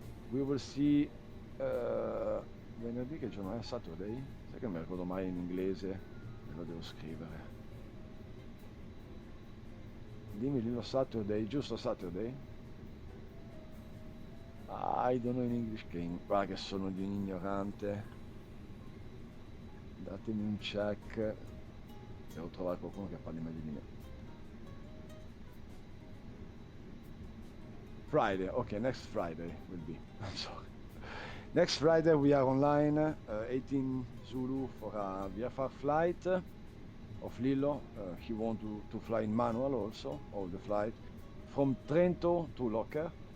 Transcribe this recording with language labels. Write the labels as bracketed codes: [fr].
[en] We will see venerdì che giorno è? Saturday? [it] Sai che non mi ricordo mai in inglese e lo devo scrivere. Dimmi Lilo Saturday, giusto Saturday? [en] I don't know in English King. [it] Guarda che sono di un ignorante. Datemi un check. Devo trovare qualcuno che parli meglio di me. [en] Friday, okay, next Friday will be. I'm sorry. Next Friday we are online, 18 Zulu for a VFR flight of Lilo. He want to fly in manual also, all the flight. From Trento to Locker.